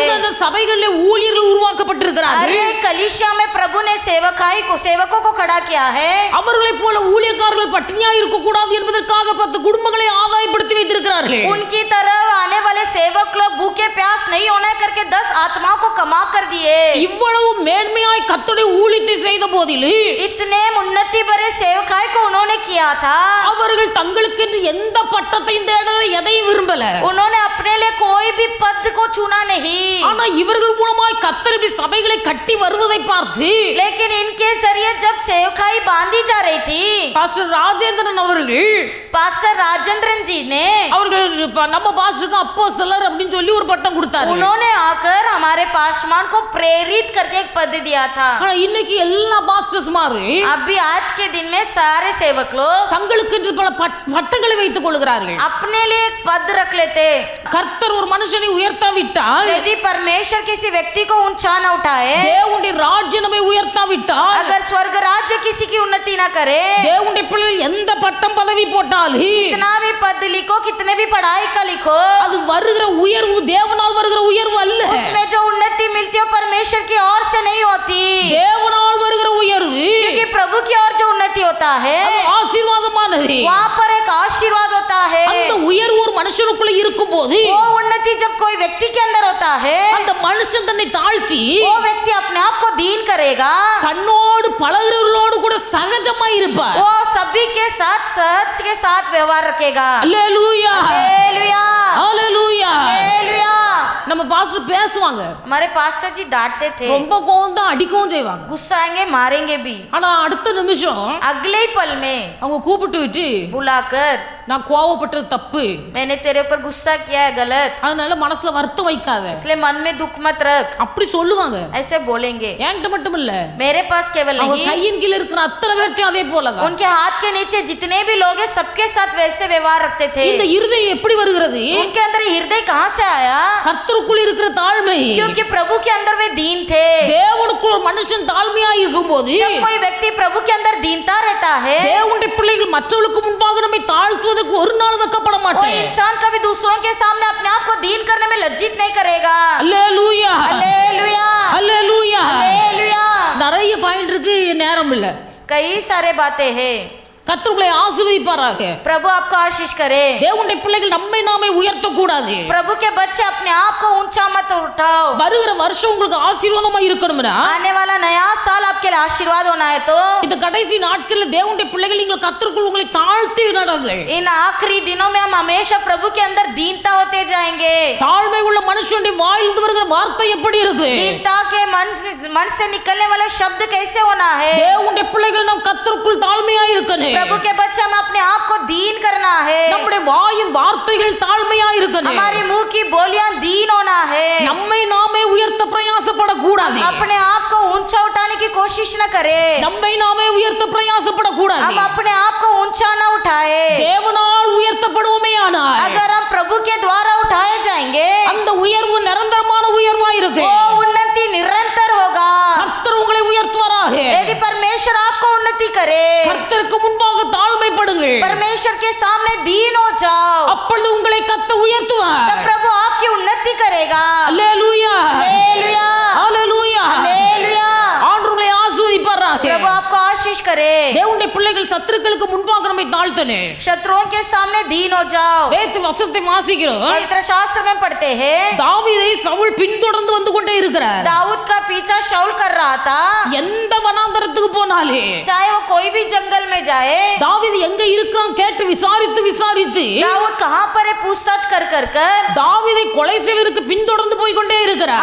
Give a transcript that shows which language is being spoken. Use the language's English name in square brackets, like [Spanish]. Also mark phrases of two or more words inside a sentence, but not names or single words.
[Tamil] அந்த சபைகள்ல ஊழியர்கள் உருவாக்கப்பட்டிருக்கிறார்கள். [Hindi] अरे कलीसिया में प्रभु ने सेवकों को खड़ा किया है। [Tamil] அவர்களை போல ஊழியக்காரர்கள் பட்டினியா இருக்க கூடாது என்பதற்காக 10 குடும்பங்களை ஆதாயப்படுத்தி வைத்திருக்கிறார்கள். [Hindi] उनकी तरफ आने वाले सेवक लोग भूखे प्यास नहीं होने करके 10 आत्माओं को कमा कर दिए। [Tamil] இவ்வளவு மேன்மையாய் கர்த்தருடைய ஊழியத்தை செய்த போதிலும் [Hindi] इतने उन्नति भरे सेवकाई को उन्होंने किया था। [Tamil] அவர்கள் தங்களுக்கென்று எந்த பட்டத்தையும் தேடல, எதையும் விரும்பல. [Hindi] उन्होंने अपने लिए कोई भी पद को चुना नहीं। [Tamil] ஆனா இவர்கள் மூலமாய் கர்த்தர் இப்படி சபைகளை கட்டி வருவதை பார்த்து [Hindi] लेकिन इनके जरिए जब सेवकाई बांधी जा रही थी [Tamil] பாஸ்டர் ராஜேந்திரன் அவர்கள் [Hindi] पास्टर राजेंद्रन जी ने [Tamil] அவர்கள் நம்ம பாஸ்டருக்கு அப்போஸ்தலர் அப்படின்னு சொல்லி ஒரு பட்டம் கொடுத்தாரு. [Hindi] उन्होंने आकर हमारे पासवान को प्रेरित करके एक पद दिया था। [Tamil] ஆனா இன்னைக்கு எல்லா பாஸ்டர்ஸ் மாறு [Hindi] अभी आज के दिन में सारे सेवक लोग [Tamil] தங்களுக்கென்று பல பட்டங்களை வைத்துக் கொள்கிறார்கள். [Hindi] अपने लिए एक पद रख लेते। [Tamil] கர்த்தர் ஒரு மனுஷனை உயர்த்தாவிட்டால், [Hindi] यदि परमेश्वर किसी व्यक्ति को ऊंचा न उठाए, [Tamil] தேவனுடைய ராஜ்யமே உயர்த்தாவிட்டால், [Hindi] अगर स्वर्ग राज्य किसी की उन्नति न करे, [Tamil] தேவனுடைய பிள்ளைகள் எந்த பட்டம் பதவி போட்டாலும் [Hindi] कितना भी पद लिखो, कितने भी पढ़ाई का लिखो, [Tamil] அது வருகிற உயர்வு தேவனால் வருகிற உயர்வு அல்ல. [Hindi] उसमें जो उन्नति मिलती है परमेश्वर की ओर से नहीं होती। [Tamil] தேவனால் வருகிற உயர்வு [Hindi] क्योंकि प्रभु की ओर जो उन्नति होता है [Tamil] அது ஆசீர்வாதமானது. [Hindi] वहाँ पर एक आशीर्वाद होता है। [Tamil] அந்த உயர்வு ஒரு மனுஷனுக்குள்ள இருக்கும்போது [Hindi] वो उन्नति जब कोई व्यक्ति के अंदर होता है, [Tamil] அந்த மனுஷன் தன்னை தாழ்த்தி [Hindi] वो व्यक्ति अपने आप को दीन करेगा। [Tamil] தன்னோடு பழகுறவர்களோடு கூட சகஜமா இருப்பார். [Hindi] वो सभी के साथ सहज के साथ व्यवहार रखेगा। [Tamil] அல்லேலூயா [Hindi] हालेलुया [Tamil] அல்லேலூயா. [Hindi] हालेलुया। [Tamil] நம்ம பாஸ்டர் பேசுவாங்க, [Hindi] हमारे पास्टर जी डांटते थे, [Tamil] ரொம்ப கோவம் தான், அடிக்கவும் செய்வாங்க. [Hindi] गुस्साएंगे, मारेंगे भी। [Tamil] ஆனா அடுத்த நிமிஷம் [Hindi] अगले ही पल में [Tamil] அவங்க கூப்பிட்டு விட்டு, [Hindi] बुलाकर, [Tamil] நான் கோவப்பட்டது தப்பு, [Hindi] मैंने तेरे ऊपर गुस्सा किया है, गलत, [Tamil] அதனால மனசுல வருத்தம் வைக்காத, [Hindi] इसलिए मन में दुख मत रख, [Tamil] அப்படி சொல்லுவாங்க. [Hindi] ऐसे बोलेंगे। [Tamil] என்கிட்ட மட்டும் இல்ல, [Hindi] मेरे पास केवल [Tamil] அவங்க [Hindi] नहीं, [Tamil] கையின் கீழ இருக்கிற அத்தனை பேர்ட்டையும் அதே போலதான். [Hindi] उनके हाथ के नीचे जितने भी लोग हैं सबके साथ वैसे व्यवहार रखते थे। [Tamil] இந்த இருதயம் எப்படி வருகிறது? [Hindi] उनके अंदर हृदय कहाँ से आया? [Tamil] கர்த்தருக்குள் இருக்கிற தாழ்மை. [Hindi] क्योंकि प्रभु के अंदर वे दीन थे। [Tamil] தேவனுக்குள் ஒரு மனுஷன் தாழ்மையா இருக்கும்போது, [Hindi] जब कोई व्यक्ति प्रभु के अंदर दीनता रहता है, [Tamil] தேவனுடைய பிள்ளைகள் மற்றவர்களுக்கு முன்பாக நம்மை தாழ்த்துவதற்கு ஒரு நாள் வெட்கப்பட [Hindi] वो [Tamil] மாட்டேன். [Hindi] इंसान कभी दूसरों के सामने अपने आप को दीन करने में लज्जित नहीं करेगा। [Tamil] அல்லேலூயா, [Hindi] हालेलुया, [Tamil] அல்லேலூயா. [Hindi] हालेलुया। [Tamil] நிறைய பாயிண்ட் இருக்கு, நேரம் இல்ல. [Hindi] कई सारे बातें हैं। [Tamil] கர்த்தர் உங்களை ஆசீர்வதிப்பாராக. [Hindi] प्रभु आपको आशीष करे। [Tamil] தேவனுடைய பிள்ளைகள் நம்மை நாமே உயர்த்த கூடாது. [Hindi] प्रभु के बच्चे अपने आप को ऊंचा मत उठाओ। [Tamil] வருகிற வருஷம் உங்களுக்கு ஆசீர்வாதமா இருக்கணும்னா, [Hindi] आने वाला नया साल आपके लिए आशीर्वाद होना है तो [Tamil] இந்த கடைசி நாட்கள்ல தேவனுடைய பிள்ளைகள் நீங்கள் கர்த்தருக்குள் உங்களை தாழ்த்தி நடங்கள். [Hindi] इन आखिरी दिनों में हम हमेशा प्रभु के अंदर दीनता होते जाएंगे। [Tamil] தாழ்மை உள்ள மனுஷனுடைய வாயிலிருந்து வருகிற வார்த்தை எப்படி இருக்கு? [Hindi] दीनता के मन से निकलने वाले शब्द कैसे होना है? [Tamil] தேவனுடைய பிள்ளைகள் நாம் கர்த்தருக்குள் தாழ்மையா இருக்கணும். [Hindi] प्रभु के बच्चे हम अपने आप को दीन करना है। [Tamil] நம்முடைய வாயின் வார்த்தைகள் தாழ்மையா இருக்கணும். [Hindi] हमारी मुंह की बोलियां दीन होना है। [Tamil] நம்மை நாமே உயர்த்த பிரயாசப்படக்கூடாது. [Hindi] अपने आप को ऊंचा उठाने की कोशिश न करे। [Tamil] நம்மை நாமே உயர்த்த பிரயாசப்படக்கூடாது. [Hindi] हम अपने आप को ऊंचा न उठाए। [Tamil] தேவனால் உயர்த்தப்படுவோமேயானால், [Hindi] अगर हम प्रभु के द्वारा उठाए जाएंगे, [Tamil] அந்த உயர்வு நிரந்தரமான உயர்வா இருக்கு. [Hindi] वो उन्नति निरंतर होगा। [Tamil] கர்த்தர் உங்களை உயர்த்துவாராக. [Hindi] यदि परमेश्वर आपको उन्नति करे, [Tamil] கர்த்தருக்கு முன்பாக தாழ்மைப்படுங்கள். [Hindi] परमेश्वर के सामने दीन हो जाओ, [Tamil] அப்பொழுது உங்களை கர்த்தர் உயர்த்துவார். [Hindi] तब प्रभु आपकी उन्नति करेगा। [Tamil] அல்லேலூயா, [Hindi] हालेलुया, [Tamil] அல்லேலூயா. [Hindi] हालेलुया। [Tamil] ஆண்டவர் உங்களை ஆசீர்வதிப்பாராக. [Hindi] प्रभु आपको आशीष करे। [Tamil] தேவனுடைய பிள்ளைகள் சத்துருக்களுக்கு முன்பாக நம்மை தாழ்த்தனே. [Hindi] शत्रुओं के सामने दीन हो जाओ। [Tamil] வேத வசனத்தை வாசிக்கிறோம். [Hindi] पवित्र शास्त्र में पढ़ते हैं, [Tamil] தாவீதை சவுல் பின்தொடர்ந்து வந்து கொண்டே இருக்கிறார். [Hindi] दाऊद का पीछा शाऊल कर रहा था। [Tamil] எந்த வனாந்தரத்துக்கு போனாலே, [Hindi] चाहे वो कोई भी जंगल में जाए, [Tamil] தாவீது எங்க இருக்கிறான் கேட்டு விசாரித்து விசாரித்து [Hindi] दाऊद कहाँ पर है पूछताछ कर कर [Tamil] தாவீதை கொலை செய்வதற்கு பின்தொடர்ந்து போய் கொண்டே இருக்கிறார்.